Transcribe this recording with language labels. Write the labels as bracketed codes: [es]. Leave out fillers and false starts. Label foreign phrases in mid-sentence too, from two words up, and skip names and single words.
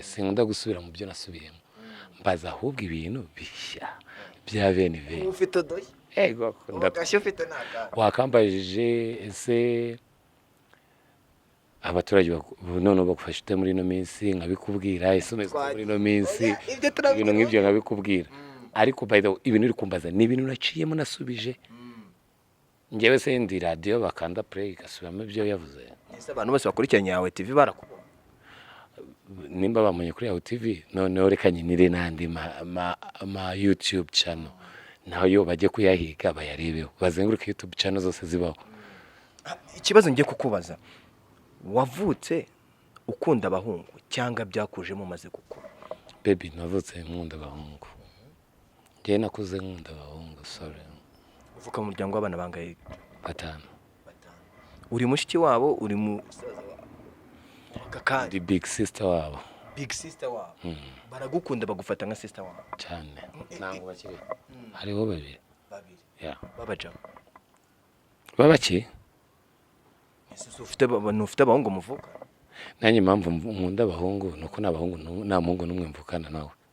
[rw] Sinkunda gusubira mu byo nasubiyemo, mbaza ahubwo ibintu bishya bya bene ve. Ufite doye? Ego ndakashye ufite naka. Wakambajije ese abaturage none bagufashe ute muri no minsi, nkabikubwira. Ese umezwe muri no minsi, ibintu nk'ibyo nkabikubwira. [en] Ariko by the way, [rw] ibintu uri kumbaza ni ibintu naciyemo nasubije. Njyewe se ndi radio bakanda play igasubiramo ibyo yavuze. Ese abantu bose bakurikiranye yawe TV barakubona? Nimba bamunye kuri yawe TV, none reka nyinire n'andi ma YouTube channel, naho yo bajye kuyahiga bayarebeho, bazenguruka YouTube channel zose zibaho. Ikibazo ngiye kukubaza, wavutse ukunda abahungu cyangwa byakujemo maze gukura? Baby, navutse nkunda abahungu. Njye nakuze nkunda abahungu. Sorry. Uvuka mu muryango w'abana bangahe? 5. Uri mushiki wabo, uri mu kakandi? [en] The big sister wabo. Big sister wabo? [rw] Baragukunda bagufata nka sister wabo? Cyane. Ntango bakiri. Hariho babiri. Babaja. Babaki? Ese ufite abahungu muvuka? Nanjye impamvu nkunda abahungu nuko n'abahungu nta muhungu n'umwe mvukana nawe.